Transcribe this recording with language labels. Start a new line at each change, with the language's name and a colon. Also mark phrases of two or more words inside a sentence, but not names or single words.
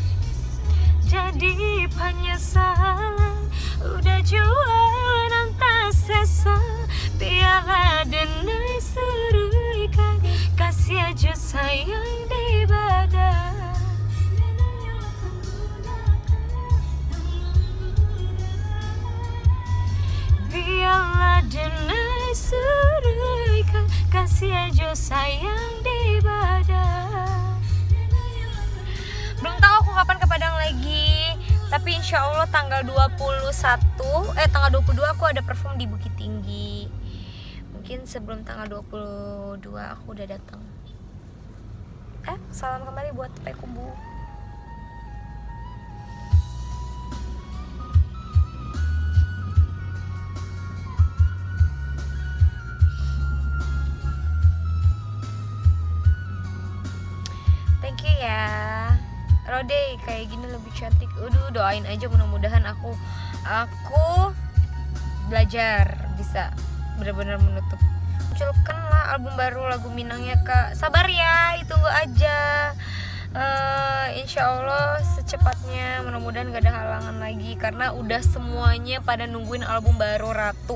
Minangkabau: Jadi penyesalan udah jualan tak sesa, biarlah denai suruhkan, kasih aja sayang di badan. Biarlah denai suruhkan, kasih aja sayang di badan.
Indonesian: Belum tahu aku kapan ke Padang lagi, tapi insya Allah tanggal 22 aku ada perform di Bukit Tinggi. Mungkin sebelum tanggal 22 aku udah datang. Salam kembali buat Pekubu.
English: Thank you ya.
Indonesian: Rode kayak gini lebih cantik. Doain aja mudah-mudahan aku belajar bisa benar-benar menutup. Munculkan lah album baru lagu Minangnya Kak. Sabar ya, itu aja. Insya Allah secepatnya, mudah-mudahan gak ada halangan lagi karena udah semuanya pada nungguin album baru Ratu.